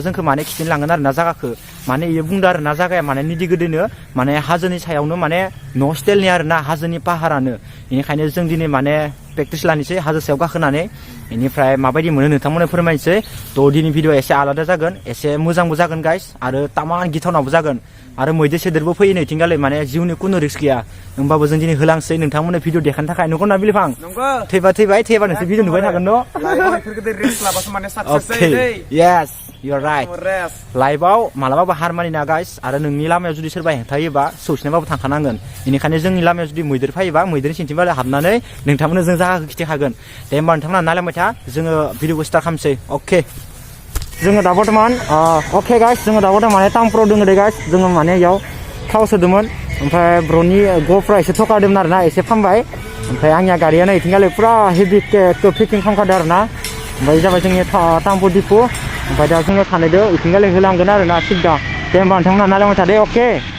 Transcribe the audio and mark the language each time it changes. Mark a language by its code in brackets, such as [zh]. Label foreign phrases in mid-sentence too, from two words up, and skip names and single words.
[brx] जोंखौ माने खिथिनो लांगोन आरो ना जागाखौ माने इयो बुंदों आरो ना जागाया माने निदि गोदोनो माने हाजोनि सायावनो माने न' स्टाइलनि आरो ना हाजोनि पाहारानो बेनिखायनो जों दिनै माने प्रेक्टिस लानोसै हाजो सायाव गाखोनानै बेनिफ्राय माबायदि मोनो नोंथांमोननो फोरमायनोसै तो दिनै भिडिअ एसे आलादा जागोन एसे मोजांबो जागोन गाइस आरो तामान गिथावनाबो जागोन आरो मैदेर सेदेरबो फैयो नैथिंगालै माने जिउनि खुनु रिस्क गैया होमबाबो जों दिनै होलांसै नोंथांमोननो भिडिअ देखायनो थाखाय नंगौ ना बिलिफां थैबा नोंसोर भिडिअ नुबाय थागोन न' [en] yes you are right [brx] लाइभआव मालाबाबो हार मानिना गाइस आरो नोंनि लामायाव जुदि सोरबा हेंथायोबा सौसिनाबाबो थांखानांगोन बेनिखायनो जोंनि लामायाव जुदि मैदेर फैयोबा मैदेरनि सिंथिंबाला हाबनानै नोंथांमोननो जों जायगाखौ खिथिखागोन दे होमबा नोंथांमोना नायलांबाय था जोङो भिडिअखौ स्टार्ट खालामसै अके जोङो दा बर्तमान अके गाइस जोङो दा बर्तमान माने टाउनफ्राव दोङो दे गाइस जोङो माने इयाव थाव सोदोंमोन ओमफ्राय ब्र'नि ग'फ्रा एसे थकादोंमोन आरो ना एसे फानबाय ओमफ्राय आंनिया गारिया नै इथिंगालै पुरा हेभि फिटिं खालामखादों आरो ना ओमफ्राय जाबाय जोंनि टाउनफोर दिपु ओमफ्राय दा जोङो थानायदो इथिंगालै होलांगोन आरो ना सिद्दा दे होमबा नोंथांमोना नायलांबाय थादो अके